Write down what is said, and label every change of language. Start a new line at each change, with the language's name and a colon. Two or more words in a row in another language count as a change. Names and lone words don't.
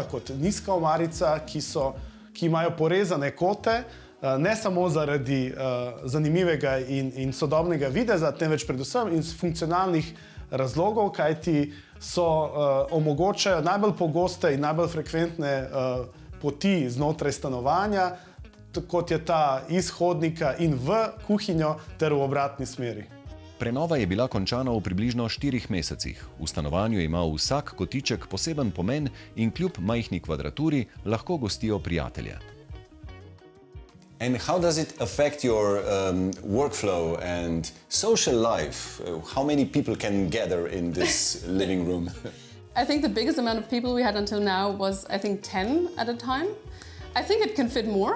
Slovenian: kot nizka omarica, ki imajo porezane kote, ne samo zaradi zanimivega in sodobnega videza, temveč predvsem iz funkcionalnih razlogov, kajti omogočajo najbolj pogoste in najbolj frekventne poti znotraj stanovanja, kot je ta iz hodnika in v kuhinjo ter v obratni smeri. Prenova je bila končana v približno 4 mesecih. V stanovanju ima vsak kotiček poseben pomen in kljub majhni kvadraturi lahko gostijo prijatelje.
English: And how does it affect your workflow and social life? How many people can gather in this living room? I think the biggest amount of people we had until now was, I think, 10 at a time. I think it can fit more.